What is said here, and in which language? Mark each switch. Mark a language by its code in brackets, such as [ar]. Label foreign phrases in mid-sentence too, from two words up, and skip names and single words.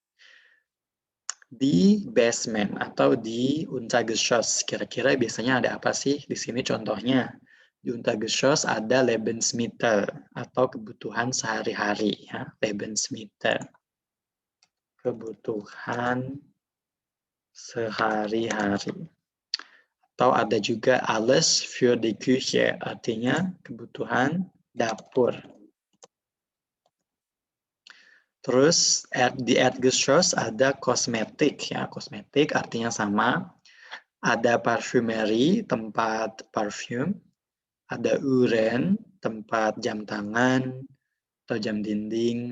[id] Di basement atau di Untergeschoss, kira-kira biasanya ada apa sih? Di sini contohnya, di Untergeschoss ada Lebensmittel atau kebutuhan sehari-hari. Ya. Lebensmittel, kebutuhan sehari-hari. Atau ada juga [de] alles für die Küche, [id] artinya kebutuhan dapur. Terus di Erdgeschoss ada kosmetik, ya kosmetik artinya sama. Ada parfumeri, tempat parfum. Ada uhren, tempat jam tangan atau jam dinding.